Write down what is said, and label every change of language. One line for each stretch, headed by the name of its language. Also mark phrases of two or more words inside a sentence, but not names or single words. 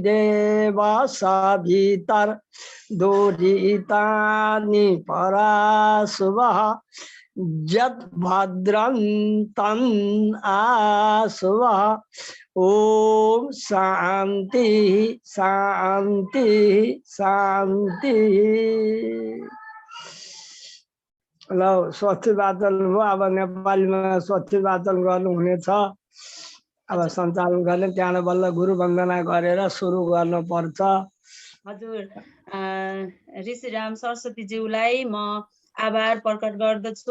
Sanskrit: देवसभितर्दुरितानि पराशुवः यद्भद्रं तन् आशुवः ओम शांति शांति शांति।
Nepali: ल स्वस्ति वाचन हो। अब नेपालीमा स्वस्ति वाचन गर्नुहुनेछ। अब सञ्चालन गर्ने त्यहाँ बल्ल गुरु वन्दना गरेर सुरु गर्नुपर्छ। हजुर ऋषिराम सरस्वती ज्यूलाई म आभार प्रकट गर्दछु।